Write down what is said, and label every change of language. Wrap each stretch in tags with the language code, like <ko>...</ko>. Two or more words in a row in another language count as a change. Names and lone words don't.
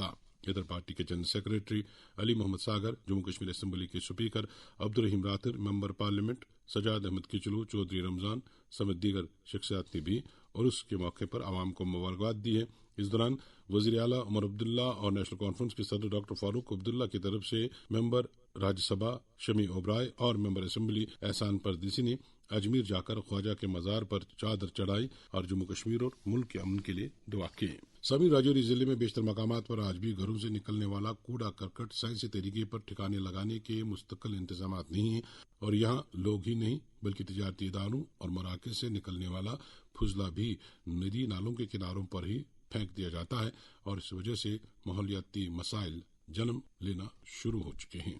<ur>ادھر پارٹی کے جنرل سیکریٹری علی محمد ساگر، جموں کشمیر اسمبلی کے اسپیکر عبدالرحیم راتر، ممبر پارلیمنٹ سجاد احمد کچلو، چودھری رمضان سمیت دیگر شخصیات نے بھی عرس کے موقع پر عوام کو مبارکباد دی ہے. اس دوران وزیر اعلیٰ عمر عبداللہ اور نیشنل کانفرنس کے صدر ڈاکٹر فاروق عبداللہ کی طرف سے ممبر راجیہ سبھا شمی اوبرائے اور ممبر اسمبلی احسان پردیسی نے اجمیر جا کر خواجہ کے مزار پر چادر چڑھائی اور جموں کشمیر اور ملک کے امن کے لیے دعا کی. سبھی راجوری ضلعے میں بیشتر مقامات پر آج بھی گھروں سے نکلنے والا کوڑا کرکٹ سائنسی طریقے پر ٹھکانے لگانے کے مستقل انتظام نہیں ہے اور یہاں لوگ ہی نہیں بلکہ تجارتی اداروں اور مراکز سے نکلنے والا فضلہ بھی ندی نالوں کے کناروں پر ہی پھینک دیا جاتا ہے اور اس وجہ سے ماحولیاتی مسائل جنم لینا شروع ہو چکے ہیں.</ur>